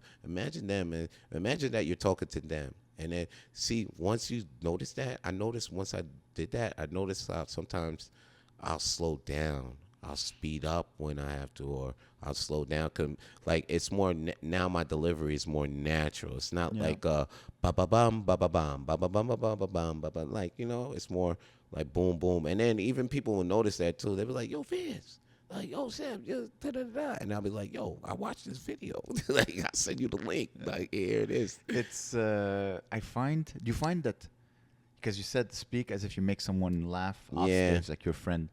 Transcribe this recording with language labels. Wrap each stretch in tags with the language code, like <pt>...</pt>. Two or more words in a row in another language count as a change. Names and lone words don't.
<en>Imagine them, and imagine that you're talking to them, and then see, once you notice that, I noticed once I did that, I noticed sometimes I'll slow down. I'll speed up when I have to, or I'll slow down. Cause like, it's more now. My delivery is more natural. It's not like ba ba bum ba ba bum ba ba bum ba ba ba bum ba ba. Like, you know, it's more like boom boom. And then even people will notice that too. They be like, "Yo, Vance, like, yo, Sam, da da da," and I'll be like, "Yo, I watched this video. Like, I send you the link. Like, here it is." It's do you find that, because you said speak as if you make someone laugh off stage, like your friend.</en>